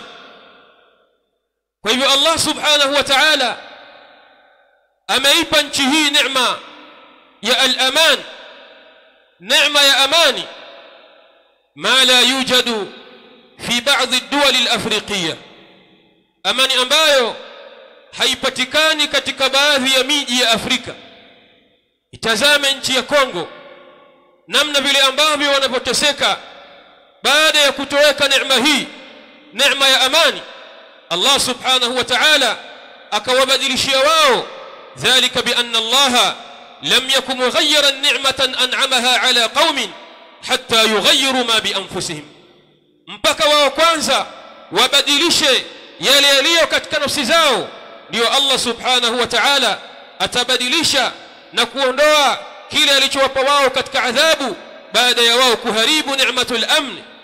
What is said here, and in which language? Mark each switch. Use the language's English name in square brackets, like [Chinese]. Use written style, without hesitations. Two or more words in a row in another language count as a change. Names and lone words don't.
[Swahili] Kwa hivyo Allah [Arabic] سبحانه وتعالى [Swahili] ameipa nchi hii neema ya al-aman, neema ya amani, [Arabic] ما لا يوجد في بعض الدول الأفريقية, [Swahili] amani ambayo haipatikani katika baadhi ya miji ya Afrika. Itazame nchi ya Kongo namna vile ambavyo wanapoteseka baada ya kutoweka neema hii, neema ya amani. [Arabic] الله سبحانه وتعالى [Swahili] akawabadilishia wao, [Arabic] ذلك بأن الله لم يك مغيرا نعمة أنعمها على قوم حتى يغيروا ما بأنفسهم, [Swahili] mpaka wao kwanza wabadilishe yale yaliyo katika nafsi zao, ndio Allah [Arabic] سبحانه وتعالى [Swahili] atabadilisha na kuondoa kile alichowapa wao katika adhabu, baada ya wao kuharibu [Arabic] نعمة الأمن,